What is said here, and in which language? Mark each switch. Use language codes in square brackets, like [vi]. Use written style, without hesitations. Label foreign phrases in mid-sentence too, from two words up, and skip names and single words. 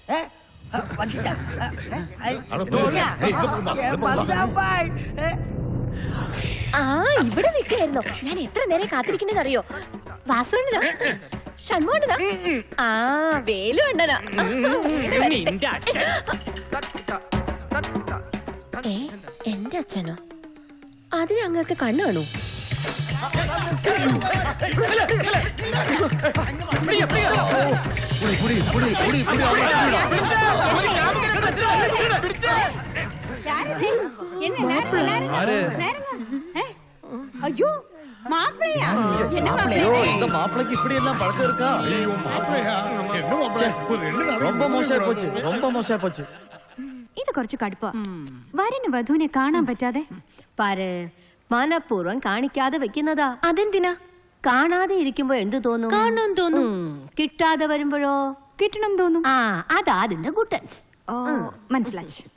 [ml] ഇവിടെ നിൽക്കായിരുന്നോ? ഞാൻ എത്ര നേരം കാത്തിരിക്കുന്നത് അറിയോ? വാസുണ്ണനാ, ഷൺമോഹനാ, ആ വേലു അണ്ണനാ. എന്റെ അച്ഛനോ? അതിന് അങ്ങക്ക് കണ്ണു കാണൂ? [ta] ஐயோ மாப்பிள்ளையா? இந்த மாப்பிளைக்கு இப்படி எல்லாம் பழக்கம் இருக்கா? ரொம்ப மோசம் போச்சு, ரொம்ப மோசம் போச்சு. [ml] ഇത് കുറച്ച് കടുപ്പ. വരന് വധുവിനെ കാണാൻ പറ്റാതെ പാര് മനഃപൂർവ്വം കാണിക്കാതെ വെക്കുന്നതാ. അതെന്തിനാ? കാണാതെ ഇരിക്കുമ്പോ എന്ത് തോന്നും? കാണണം തോന്നും. കിട്ടാതെ വരുമ്പോഴോ? കിട്ടണം തോന്നും. ആ അതാ അതിന്റെ ഗുട്ടൻസ്. ഓ മനസ്സിലായി.